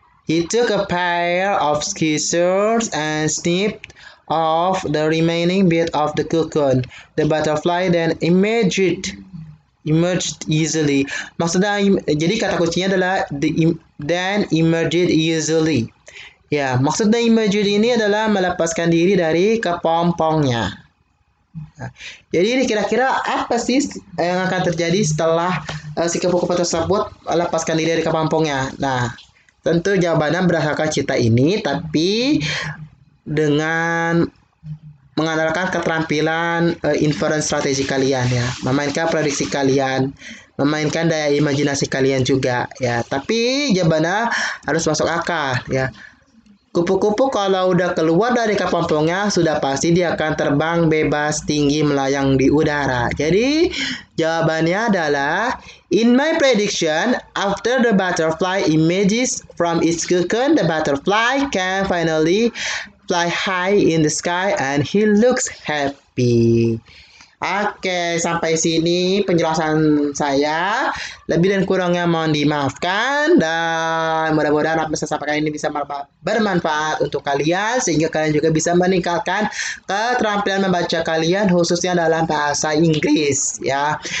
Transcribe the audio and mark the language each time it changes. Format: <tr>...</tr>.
<en>He took a pair of scissors and snipped off the remaining bit of the cocoon. The butterfly then emerged easily.</en> <id>Maksudnya, jadi kata kuncinya adalah</id> <en>then emerged easily.</en> <id>Ya, maksudnya emerged ini adalah melepaskan diri dari kepompongnya. Nah, jadi kira-kira apa sih yang akan terjadi setelah si kupu-kupu tersebut melepaskan diri dari kepompongnya? Nah, tentu jawabannya berdasarkan cerita ini, tapi dengan mengandalkan keterampilan inference strategi kalian, ya, memainkan prediksi kalian, memainkan daya imajinasi kalian juga, ya. Tapi jawabannya harus masuk akal, ya. Kupu-kupu kalau udah keluar dari kepompongnya sudah pasti dia akan terbang bebas tinggi melayang di udara. Jadi jawabannya adalah</id> <en>in my prediction, after the butterfly emerges from its cocoon, the butterfly can finally fly high in the sky and he looks happy.</en> <id>Oke, sampai sini penjelasan saya. Lebih dan kurangnya mohon dimaafkan, dan mudah-mudahan apa yang saya sampaikan ini bisa bermanfaat untuk kalian sehingga kalian juga bisa meningkatkan keterampilan membaca kalian khususnya dalam bahasa Inggris, ya.</id>